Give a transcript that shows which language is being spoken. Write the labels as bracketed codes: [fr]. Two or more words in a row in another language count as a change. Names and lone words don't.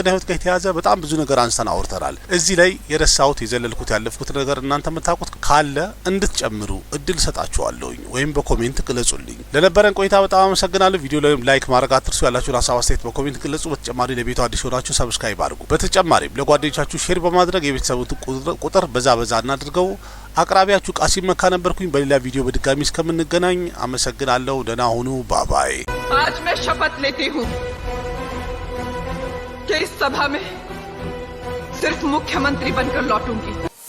[am] ህይወት ጋር የተያዘ በጣም ብዙ ነገር አንስተን አውርተናል። እዚህ ላይ የረሳሁት የዘለልኩት ያለፍኩት ነገር እናንተ የምታውቁት ካለ እንድትጨምሩ እድል ሰጣችኋለሁኝ ወይም በኮሜንት ግለጹልኝ። ለነበረን ቆይታ በጣም አመሰግናለሁ። ቪዲዮ ላይ ላይክ ማድረግ አትርሱ። ያላችሁን ሀሳብ አስተያየት በኮሜንት ግለጹ። በተጨማሪ ለቤቱ አዲስ ሆናችሁ ሰብስክራይብ አድርጉ። በተጨማሪም ለጓደኞቻችሁ ሼር በማድረግ የቤተሰቡን ቁጥር በዛ እናድርገው። አቅራቢያችሁ ቃሲም መካ ነበርኩኝ። በሌላ ቪዲዮ በድጋሚ እስከምንገናኝ አመሰግናለሁ። ደህና ሁኑ። ባባይ። [hi] आज मैं शपथ लेती हूँ कि इस सभा में सिर्फ मुख्यमंत्री बनकर लौटूंगी।